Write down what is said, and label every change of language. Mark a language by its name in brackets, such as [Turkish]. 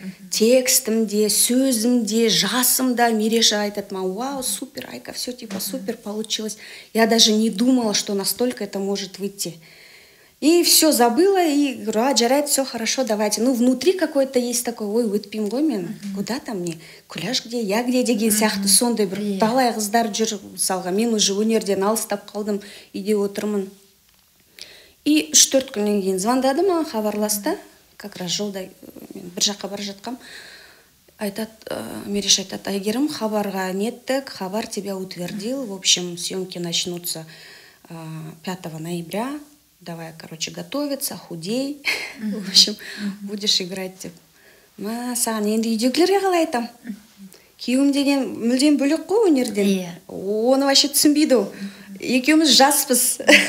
[Kazakh] Текстімде, сөзімде, жасымда. Мереша айтады, [Russian] вау, супер, Айка, все типа супер получилось. Я даже не думала, что настолько это может выйти. И все забыла, и говорю, [Kazakh] жарайды, [Russian] все хорошо, давайте. Ну, внутри какой-то есть такой, [Kazakh] ой, өтпеймін ғой мен, [Russian] куда там мне, Күләш где, я где [Kazakh] деген сияқты сондай бір талай қыздар жүр, мысалға, мен уже өнерден алыстап қалдым, үйде отырмын. И 3-4 күннен кейін звондады маған, хабарласты, [Russian] как раз [Kazakh] жолда мен бір жаққа бара жатқам. Айтады, Мереша айтады, Айгерім, хабарға неттік, хабар [Russian] тебя утвердил, в общем, съемки начнутся 5 ноября. Давай, короче, готовиться, худей. В общем, будешь играть деп. [Kazakh] Саған енді үйдегілерге қалай айтам? Күйеуім деген мүлдем бөлек қой өнерден. Оны вообще түсінбейді ол. Екеуміз жаспыз.